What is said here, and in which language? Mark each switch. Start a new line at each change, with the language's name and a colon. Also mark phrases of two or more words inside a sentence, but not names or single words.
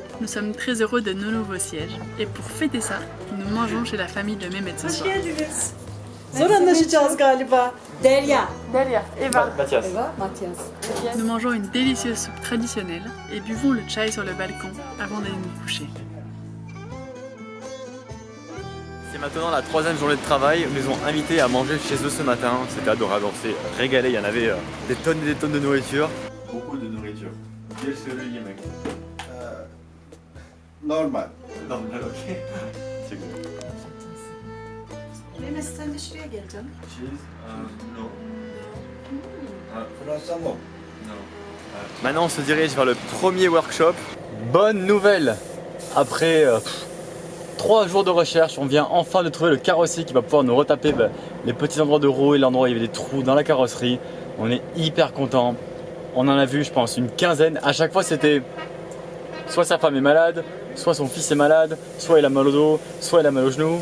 French: Nous sommes très heureux de nos nouveaux sièges et pour fêter ça, nous mangeons chez la famille de Mehmet ce soir.
Turkish: Zor anlaşacağız galiba. Derya. Delia, Eva. Mathias. Eva, Mathias.
French: Nous mangeons une délicieuse soupe traditionnelle et buvons le chai sur le balcon avant d'aller nous coucher. C'est maintenant la 3e journée de travail. Ils nous ont invités à manger chez eux ce matin. C'était adorable, on s'est régalé. Il y en avait des tonnes et des tonnes de nourriture. Beaucoup de nourriture. Quel serait le yemek? Normal. Normal, ok. C'est good.
Turkish: Mehmet sen de şuraya gel canım.
French: Cheese? Non.
Turkish: Fransa mı?
French: Maintenant, on se dirige vers le premier workshop. Bonne nouvelle! Après 3 jours de recherche, on vient enfin de trouver le carrossier qui va pouvoir nous retaper les petits endroits de roue et l'endroit où il y avait des trous dans la carrosserie. On est hyper content. On en a vu, je pense, une quinzaine. À chaque fois, c'était soit sa femme est malade, soit son fils est malade, soit il a mal au dos, soit il a mal au genou.